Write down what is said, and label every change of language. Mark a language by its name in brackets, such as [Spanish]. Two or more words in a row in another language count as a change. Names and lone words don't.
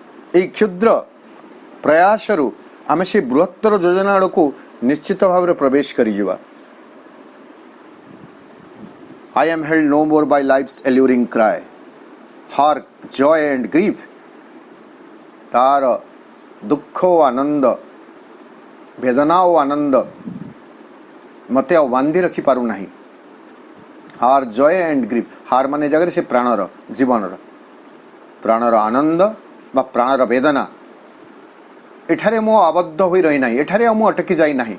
[Odia] ଏଇ କ୍ଷୁଦ୍ର ପ୍ରୟାସରୁ ଆମେ ସେ ବୃହତ୍ତର ଯୋଜନା ଆଡ଼କୁ ନିଶ୍ଚିତ ଭାବରେ ପ୍ରବେଶ କରିଯିବା। [English] I am held no more by life's alluring cry. Hark, joy and grief. [Odia] ତାର ଦୁଃଖ ଓ ଆନନ୍ଦ, ବେଦନା ଓ ଆନନ୍ଦ ମୋତେ ଆଉ ବାନ୍ଧି ରଖିପାରୁନାହିଁ। [English] Hark joy and grief, [Odia] ହାର ମାନେ ଜାଗାରେ ସେ ପ୍ରାଣର, ଜୀବନର ପ୍ରାଣର ଆନନ୍ଦ ବା ପ୍ରାଣର ବେଦନା, ଏଠାରେ ମୁଁ ଆବଦ୍ଧ ହୋଇ ରହିନାହିଁ, ଏଠାରେ ଆଉ ମୁଁ ଅଟକି ଯାଇନାହିଁ।